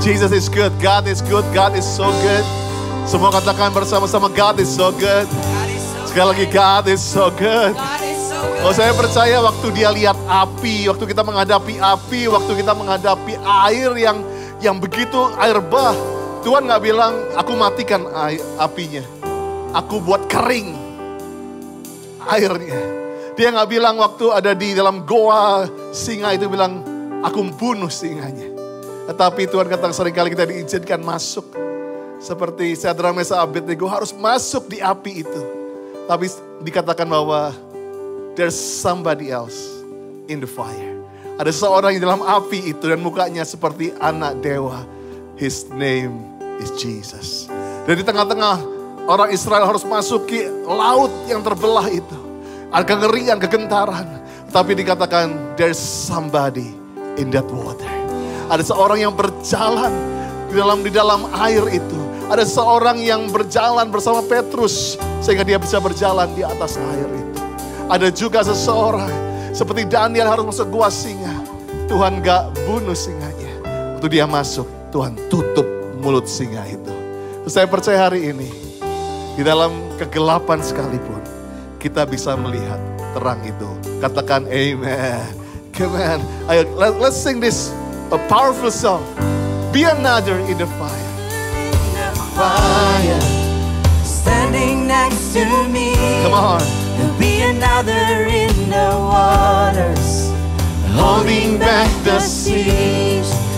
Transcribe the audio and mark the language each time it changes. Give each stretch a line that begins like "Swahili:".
English: Jesus is good, God is good, God is so good.
Indonesian: Semua katakan bersama-sama,
English: God is so good.
Indonesian: Sekali lagi,
English: God is so good. God is so good.
Indonesian: Oh, saya percaya waktu dia lihat api, waktu kita menghadapi api, waktu kita menghadapi air yang begitu air bah, Tuhan nggak bilang, aku matikan apinya, aku buat kering airnya. Dia nggak bilang waktu ada di dalam goa singa itu bilang, aku bunuh singanya. Tetapi Tuhan katakan seringkali kita diizinkan masuk. Seperti Sadrak Mesakh Abednego harus masuk di api itu. Tapi dikatakan bahwa
English: there's somebody else in the fire.
Indonesian: Ada seorang yang dalam api itu dan mukanya seperti anak dewa.
English: His name is Jesus.
Indonesian: Dan di tengah-tengah orang Israel harus masuki laut yang terbelah itu. Ada kengerian, kegentaran. Tapi dikatakan
English: there's somebody in that water.
Indonesian: Ada seorang yang berjalan di dalam air itu. Ada seorang yang berjalan bersama Petrus sehingga dia bisa berjalan di atas air itu. Ada juga seseorang seperti Daniel harus masuk gua singa. Tuhan gak bunuh singanya. Waktu dia masuk, Tuhan tutup mulut singa itu. Saya percaya hari ini di dalam kegelapan sekalipun kita bisa melihat terang itu. Katakan amen.
English: Come on. Let's sing this, a powerful song. Be another in the fire. Fire standing next to me. Come on. Be another in the waters, holding back the seas.